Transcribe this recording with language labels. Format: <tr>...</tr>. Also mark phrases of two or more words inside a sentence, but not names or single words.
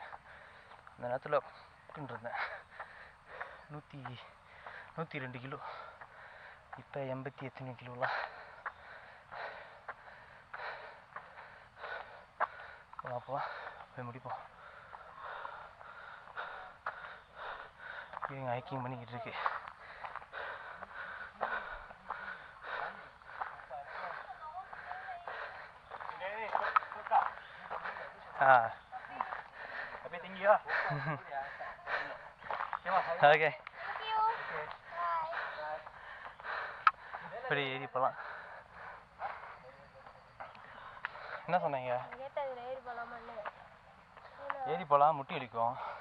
<ta>அந்த நேரத்தில் இருந்தேன் 102 கிலோ, இப்போ 80 எத்தனை கிலோலாம். போகலாம் போய் முடிப்போம். இவங்க ஹைக்கிங் பண்ணிக்கிட்டு இருக்கு.</ta> <ms>Tapi tinggi lah.</ms> <ta>ஓகே, இப்படி ஏறி போகலாம். என்ன சொன்னீங்க? ஏறி போகலாம், முட்டி வலிக்கும்.</ta>